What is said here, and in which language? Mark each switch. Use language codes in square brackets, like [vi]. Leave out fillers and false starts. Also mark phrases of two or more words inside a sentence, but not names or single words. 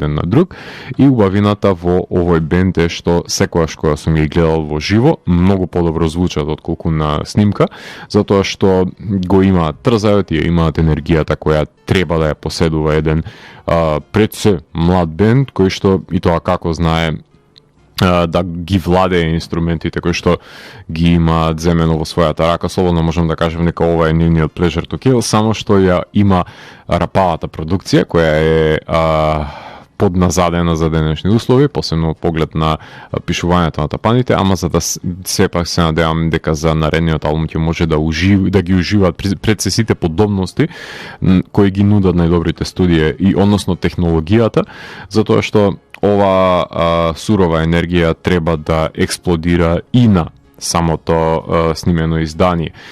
[mk] на друг и убавината во овој бенд е што секојаш кога сум ги гледал во живо многу подобро звучат отколку на снимка, затоа што го имаат трзајот и имаат енергијата која треба да ја поседува еден пред се млад бенд кој што и тоа како знае да ги владее инструментите кои што ги има земено во својата рака. Слободно можам да кажем дека ова е нивниот pleasure to kill, само што ја има рапавата продукција која е подназадена за денешни услови, посебно поглед на пишувањето на тапаните, ама за да сепак се надевам дека за наредниот албум ќе може да ги уживаат пред се сите подобности кои ги нудат најдобрите студија и односно технологијата, затоа што ова сурова енергија треба да експлодира и на самото снимено издание.